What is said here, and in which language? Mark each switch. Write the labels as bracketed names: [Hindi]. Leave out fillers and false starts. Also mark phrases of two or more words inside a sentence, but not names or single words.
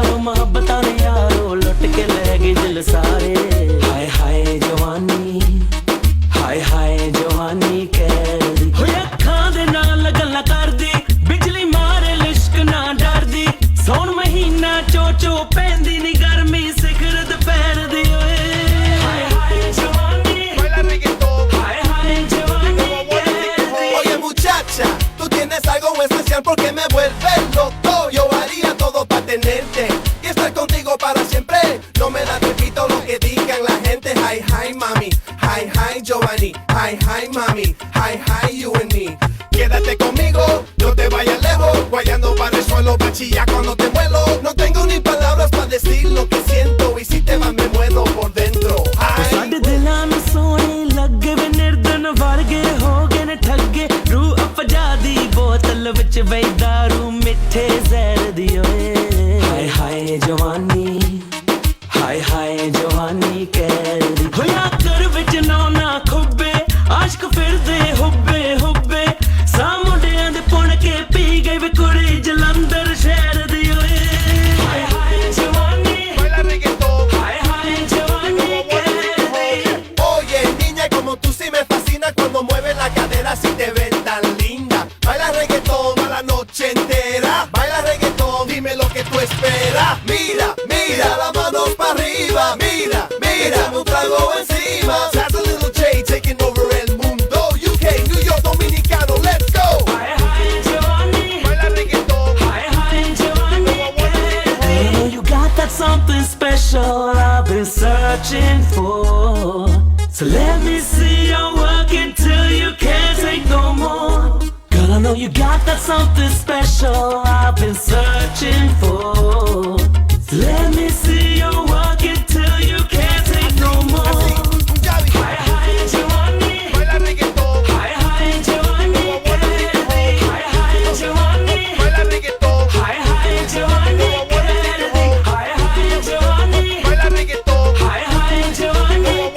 [Punjabi] ਯਾਰੋ ਲੁੱਟ ਕੇ ਲੈ ਗਈ ਦਿਲ ਸਾਰੇ ਹਾਏ ਹਾਏ ਜਵਾਨੀ ਹਾਏ ਹਾਏ ਜਵਾਨੀ ਕਹਿਰਦੀ ਹੋਏ ਅੱਖਾਂ ਦੇ ਨਾਲ ਗੱਲਾਂ ਕਰਦੀ ਬਿਜਲੀ ਮਾਰੇ ਲਿਸ਼ਕ ਨਾ ਡਰਦੀ ਸੌਣ ਮਹੀਨਾ ਚੋ ਪੈਂਦੀ ਨੀ ਗਰਮੀ ਸਿਖਰ ਦੁਪਹਿਰ ਦੀ ਓਏ ਹਾਏ ਹਾਏ ਜਵਾਨੀ ਹਾਏ ਹਾਏ ਜਵਾਨੀ [Spanish] Oye muchacha, tú tienes algo especial porque me vuelves loco. Yo haría todo para tenerte y estar contigo para siempre. No me da repito lo que digan la gente. [English] Hi, hi, mami. Hi, hi, Giovanni. Hi, hi, mami. Hi, hi, you and me. [Spanish] Quédate conmigo, no te vayas lejos. Guayando para el suelo, bachilla cuando te vuelo. No tengo ni palabras para decir lo que siento. Y si te vas me muero por dentro. [Punjabi] ਸਾਡੇ ਦਿਲਾਂ ਨੂੰ ਸੋਹਣੇ ਲੱਗੇ ਵੇ ਨਿਰਦਨ ਵਰਗੇ ਹੋ ਗਏ ਨੇ ਠੱਗੇ ਰੂਹ ਅਫਜਾ ਦੀ ਬੋਤਲ ਵਿੱਚ ਬਈ ਦਾਰੂ ਮਿੱਠੇ ਜ਼ਹਿਰ ਦੀ ਓਏ ਹਾਏ ਹਾਏ ਜਵਾਨੀ ਹਾਏ ਹਾਏ ਜਵਾਨੀ ਕਹਿਰਦੀ ਹੋਇਆ ਘਰ ਵਿੱਚ ਨਾ ਖੁੱਬੇ ਆਸ਼ਕ ਫਿਰਦੇ ਹੁੱਬੇ ਸਾ ਮੁੰਡਿਆਂ ਦੇ ਪੁਣ ਕੇ ਪੀ ਗਏ ਵੇ ਕੁੜੀ ਜਲੰਧਰ ਸ਼ਹਿਰ ਦੀ ਓਏ ਹਾਏ ਹਾਏ ਜਵਾਨੀ ਹਾਏ ਹਾਏ ਜਵਾਨੀ [Spanish] Oye, niña, como tú sí me fascina cuando mueves la cadera, si te ves tan linda. Baila reggaetón a la noche entera. Baila reggaetón, dime lo que tú esperas. Mira, mira, las manos para arriba. Mira, mira, échame un trago encima. [English] That's a little J taking over [Spanish] el mundo. [English] UK, New York, Dominicano, let's go. [Punjabi] ਹਾਏ ਹਾਏ ਜਵਾਨੀ, [Spanish] baila reggaetón. [Punjabi] ਹਾਏ ਹਾਏ ਜਵਾਨੀ. [English] Oh, you got that something special I've been searching for. So let me see you work it till you can't take no more. Girl, I know you got that something special I've been searching for. So let me see you work it till you can't take no more. [Punjabi] ਹਾਏ ਹਾਏ ਜਵਾਨੀ, [Spanish] baila reggaetón. [Punjabi] ਹਾਏ ਹਾਏ ਜਵਾਨੀ, ਹਾਏ ਹਾਏ ਜਵਾਨੀ, [Spanish] baila reggaetón. [Punjabi] ਹਾਏ ਹਾਏ ਜਵਾਨੀ, ਹਾਏ ਹਾਏ ਜਵਾਨੀ, [Spanish] baila reggaetón. [Punjabi] ਹਾਏ ਹਾਏ ਜਵਾਨੀ.